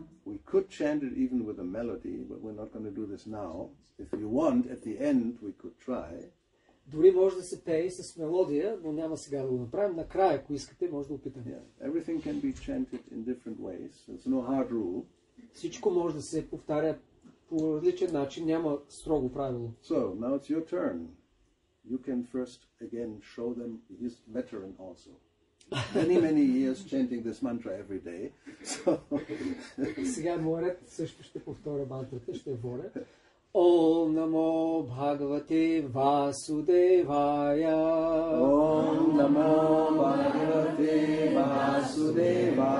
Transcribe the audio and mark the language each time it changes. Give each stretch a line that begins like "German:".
English: We could chant it even with a melody, but we're not going to do this now. If you want, at the end we could try.
Bulgarian: Дори може да се пее и с мелодия, но няма сега да го направим. Накрая, ако искате, може да опитаме.
English: Yeah. Everything can be chanted in different ways. There's no hard rule. Всичко може да се повтаря по различен начин, няма строго правило. So, now it's your turn. You can first again show them he's veteran also. Many years chanting this mantra every day. So
Bulgarian: сега е моят ред, също ще повторя мантрата, ще водя.
Sanskrit: Ом намо Бхагавате Васудевая. Ом намо Бхагавате Васудевая.